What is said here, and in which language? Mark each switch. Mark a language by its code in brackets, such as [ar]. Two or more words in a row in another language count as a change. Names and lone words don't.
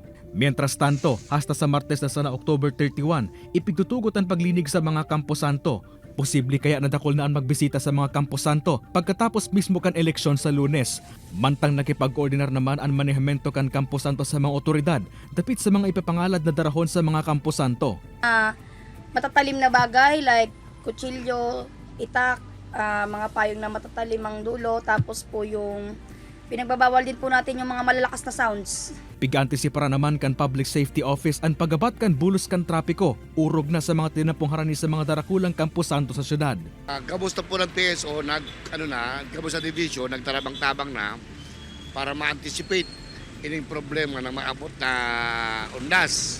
[es] Mientras tanto, [bik] hasta sa Martes na sana October 31, ipigtutugot ang paglinig sa mga Campo Santo. Posible kaya nadakol na ang magbisita sa mga Campo Santo pagkatapos mismo kan eleksyon sa Lunes. Mantang nakipag-koordinar naman ang manehemento kan [es] Campo Santo [bik] sa mga otoridad dapit sa mga ipapangalad na darahon sa mga Campo Santo. [tl] Matatalim na bagay like kutsilyo, itak, mga payong na matatalim ang dulo, tapos po yung pinagbabawal din po natin yung mga malalakas na sounds. [bik] Pig-antisipara naman kan [en] Public Safety Office [bik] ang pagabat kan bulos kan trapiko, urog na sa mga tinampong harani sa mga darakulang Campo Santo sa syudad. Kamusta po ng PSO, kamusta division, nagtarabang-tabang na para ma-anticipate ining problema ng maabot na undas.